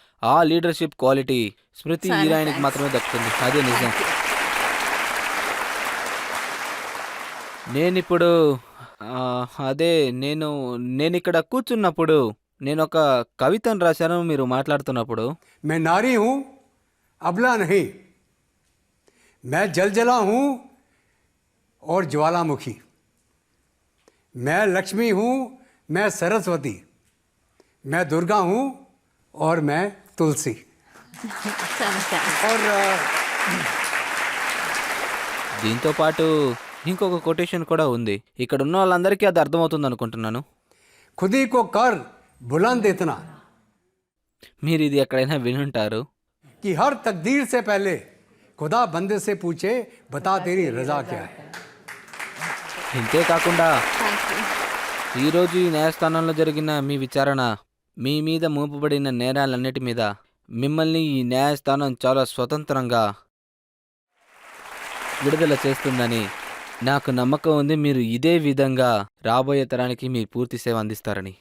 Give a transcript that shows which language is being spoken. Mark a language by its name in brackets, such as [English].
[Telugu] ఆ leadership quality స్మృతి చాలా ఇరానీకి thanks. మాత్రమే దక్కుతుంది. అదే నిజం. నేనిప్పుడు అదే నేనిక్కడ కూర్చున్నప్పుడు నేను ఒక కవితను రాశాను మీరు మాట్లాడుతున్నప్పుడు. [Hindi] मैं नारी हूँ अबला नहीं, मैं जलजला हूँ और ज्वालामुखी, मैं लक्ष्मी हूँ, मैं सरस्वती, मैं दुर्गा हूँ और मैं तुलसी. [Telugu] చాలా థాంక్స్. [Hindi] और [Telugu] దీంతో పాటు ఇంకొక కొటేషన్ కూడా ఉంది. ఇక్కడ ఉన్న వాళ్ళందరికీ అది అర్థమవుతుంది అనుకుంటున్నాను. [Hindi] खुद ही को कर बुलंद इतना [Telugu] మీరు ఇది ఎక్కడైనా వినుంటారు. [Hindi] कि हर तकदीर से पहले खुदा बंदे से पूछे बता तेरी रजा क्या है. [Telugu] ఇంతే కాకుండా థ్యాంక్ యూ. ఈరోజు ఈ న్యాయస్థానంలో జరిగిన మీ విచారణ మీ మీద మోపబడిన నేరాలన్నిటి మీద మిమ్మల్ని ఈ న్యాయస్థానం చాలా స్వతంత్రంగా విడుదల చేస్తుందని నాకు నమ్మకం ఉంది. మీరు ఇదే విధంగా రాబోయే తరానికి మీ పూర్తి సేవ అందిస్తారని.